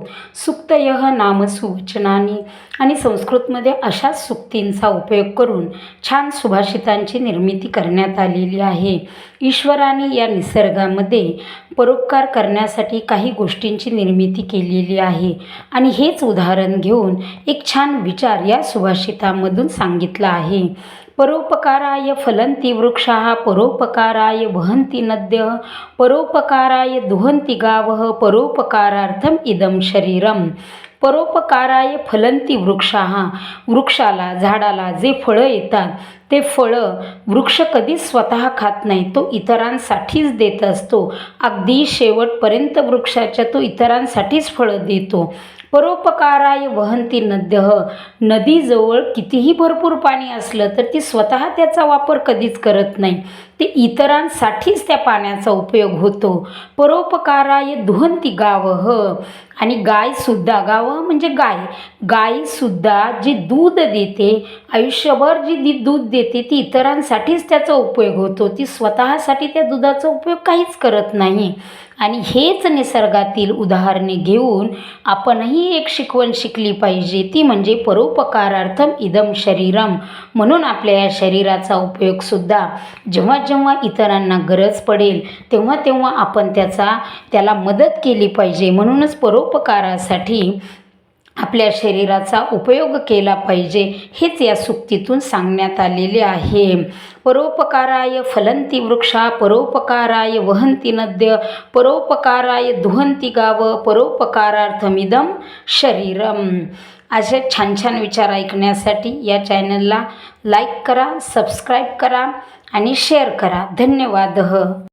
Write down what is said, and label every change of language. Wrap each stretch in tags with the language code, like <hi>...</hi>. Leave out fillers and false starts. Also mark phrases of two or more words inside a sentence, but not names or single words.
<sa>सुक्तयः नाम सुवचनानी</sa> <mr>आणि संस्कृतमध्ये अशाच सुक्तींचा उपयोग करून छान सुभाषितांची निर्मिती करण्यात आलेली आहे. ईश्वराने या निसर्गामध्ये परोपकार करण्यासाठी काही गोष्टींची निर्मिती केलेली आहे आणि हेच उदाहरण घेऊन एक छान विचार या सुभाषितामधून सांगितला आहे.</mr> <sa>परोपकाराय फलन्ति वृक्षाः परोपकाराय वहन्ति नद्यः परोपकाराय दुहन्ति गावः परोपकारार्थम इदं शरीरम. परोपकाराय फलन्ति वृक्षाः,</sa> <mr>वृक्षाला झाडाला जे फळं येतात ते फळं वृक्ष कधीच स्वतः खात नाही, तो इतरांसाठीच देत असतो. अगदी शेवटपर्यंत वृक्षाच्या तो इतरांसाठीच फळं देतो.</mr> <sa>परोपकाराय वहन्ति नद्यः,</sa> <mr>नदीजवळ कितीही भरपूर पाणी असलं तर ती स्वतः त्याचा वापर कधीच करत नाही, ते इतरांसाठीच त्या पाण्याचा उपयोग होतो.</mr> <sa>परोपकाराय दुहन्ति गावः,</sa> <mr>आणि गायसुद्धा, गावः म्हणजे गायसुद्धा जी दूध देते, आयुष्यभर जी दूध देते ती इतरांसाठीच त्याचा उपयोग होतो, ती स्वतःसाठी त्या दुधाचा उपयोग काहीच करत नाही. आणि हेच निसर्गातील उदाहरणे घेऊन आपणही एक शिकवण शिकली पाहिजे, ती म्हणजे</mr> <sa>परोपकारार्थम इदं शरीरम.</sa> <mr>म्हणून आपल्या या शरीराचा उपयोगसुद्धा जेव्हा जेव्हा इतरांना गरज पडेल तेव्हा तेव्हा आपण त्याला मदत केली पाहिजे. म्हणूनच परोपकारासाठी आपल्या शरीराचा उपयोग केला पाहिजे, हेच या सुक्तीतून सांगण्यात आलेले आहे.</mr> <sa>परोपकाराय फलन्ति वृक्षा परोपकाराय वहन्ति नद्य परोपकाराय दुहन्ति गाव परोपकारार्थमिदं शरीरम.</sa> <mr>असे छान छान विचार ऐकण्यासाठी या चॅनलला लाईक करा, सबस्क्राईब करा आणि शेअर करा. धन्यवाद.</mr>